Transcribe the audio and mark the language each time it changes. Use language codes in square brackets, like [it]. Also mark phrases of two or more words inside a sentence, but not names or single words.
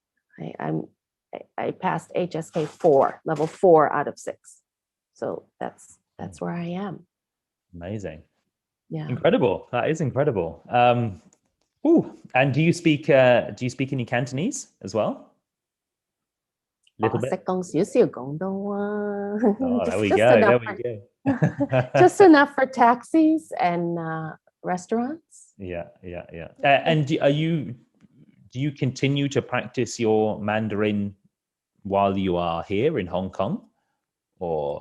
[en] I passed HSK 4, level 4 out of 6. So that's where I am. Amazing. Yeah. Incredible. That is incredible. And do you speak any Cantonese as well? Little bit. [yue] 識講少少廣東話. [en] Oh, there we Just go. enough There we go. just enough for taxis and restaurants. Yeah. And do you continue to practice your Mandarin while you are here in Hong Kong, or?